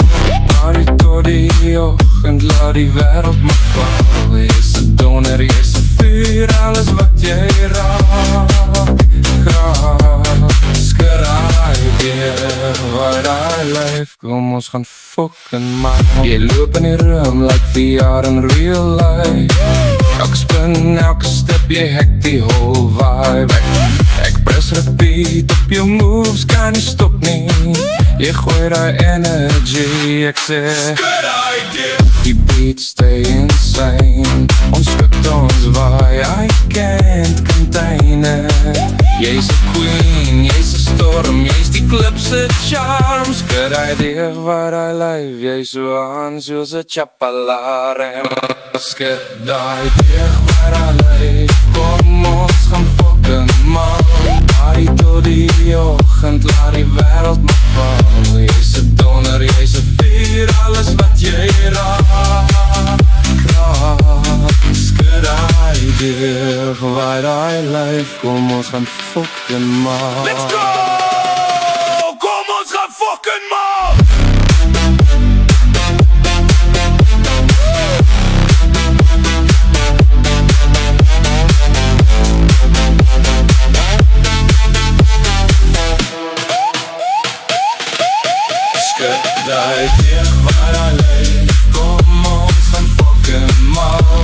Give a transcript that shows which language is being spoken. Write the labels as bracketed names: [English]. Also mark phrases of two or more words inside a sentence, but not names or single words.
[Afrikaans] Party tot die oggend, laat die wêreld maar val. Jy's 'n donder, jy's 'n vuur, alles wat jy raak. Skud hy deeg waar hy leef, kom ons gaan fucking mal. Jy loop in die [English] room like VR in real life. [Afrikaans] Elke spin, elke step, jy hack die [English] whole vibe. [Afrikaans] Ek [English] press repeat [Afrikaans] op jou moves, kan nie stop nie. Jy gooi die energy, ek sê skud hy deeg. [English] Die beat stay insane, [Afrikaans] ons skud ons waai, [English] I can't contain it. [Afrikaans] Jy's 'n queen, jy's 'n storm, jy's die klip se charm. Skud hy deeg waar hy leef, jy's so aan soos 'n chapalarem. Skud hy deeg waar hy leef, kom ons gaan fucking mal. Party tot die oggend, laat die wêreld maar val. Jy's 'n donder, jy's 'n vuur, alles wat jy raak. Skud hy deeg waar hy leef, kom ons gaan fucking mal. [English] Let's go! [Afrikaans] Kom ons gaan fucking mal! Skud hy deeg waar hy leef, kom ons gaan fucking mal.